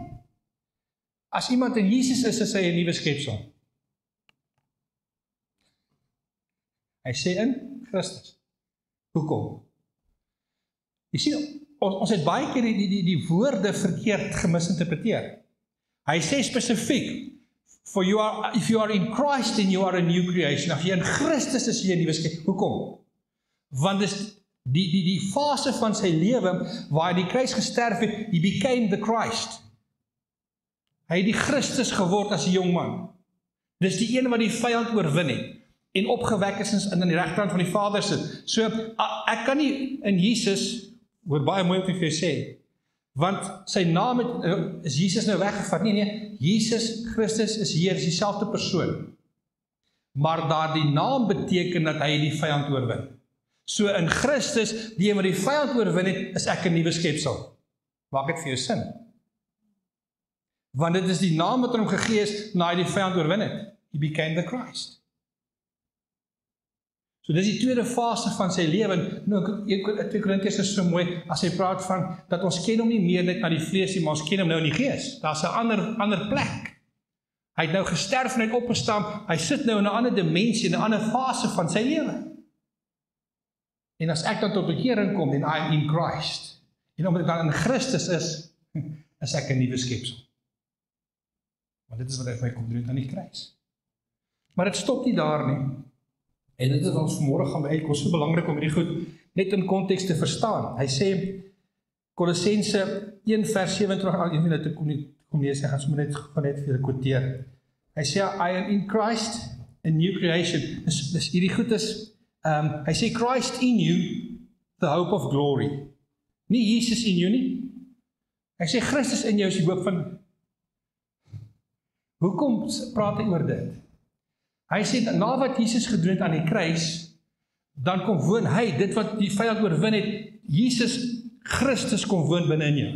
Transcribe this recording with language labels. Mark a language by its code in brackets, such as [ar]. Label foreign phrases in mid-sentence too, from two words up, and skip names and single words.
[af] As iemand in Jesus is hy 'n nuwe skepsel. Hy sê in Christus. Hoekom? Jy sien, ons het baie keer die woorde verkeerd gemisinterpreteer. Hy sê spesifiek, [en] if you are in Christ, then you are a new creation. [af] As jy in Christus is jy 'n nuwe skepsel. Hoekom? Want dis die fase van sy lewe, waar hy die kruis gesterf het, [en] he became the Christ. [af] Hy het die Christus geword as 'n jong man. Dis die een wat die vyand oorwin het, en opgewek is in die regterhand van die Vader sit. So, ek kan nie in Jesus, hoor baie mooi wat ek vir jou sê, want sy naam is Jesus nou weggevat. Nee, Jesus Christus is hier, is dieselfde persoon. Maar daardie naam beteken dat hy die vyand oorwin. So in Christus, die wat die vyand oorwin het, is ek 'n nuwe skepsel. Maak dit vir jou sin? Want dit is die naam wat hom gegee is, na hy die vyand oorwin het. [en] He became the Christ. [af] So dis die tweede fase van sy lewe. Nou, 2 Korintiërs is so mooi, as hy praat van, dat ons ken hom nie meer net na die vlees nie, maar ons ken hom nou in die gees. Daar's 'n ander plek. Hy het nou gesterf en hy het opgestaan, hy sit nou in 'n ander dimensie, in 'n ander fase van sy lewe. En as ek dan tot bekering kom, [en] then I am in Christ. [af] En omdat ek dan in Christus is ek 'n nuwe skepsel. Want dit is wat hy vir my kom doen aan die kruis. Maar dit stop nie daar nie. En dit is ons vanmôre gaan uitkom, so belangrik om hierdie goed net in konteks te verstaan. Hy sê, Kolossense 1 vers 27, even dat ek kom lees, ek gaan sommer net vir julle quoteer. Hy sê, [en] I am in Christ, a new creation. [af] Dus hierdie goed is, hy sê, [en] Christ in you, the hope of glory. [af] Nie Jesus in jou nie. Hy sê, Christus in jou is die hoop van... Hoekom praat hy oor dit? Hy sê, na wat Jesus gedoen het aan die kruis, dan kom woon hy, dit wat die vyand oorwin het, Jesus Christus kom woon binne in jou.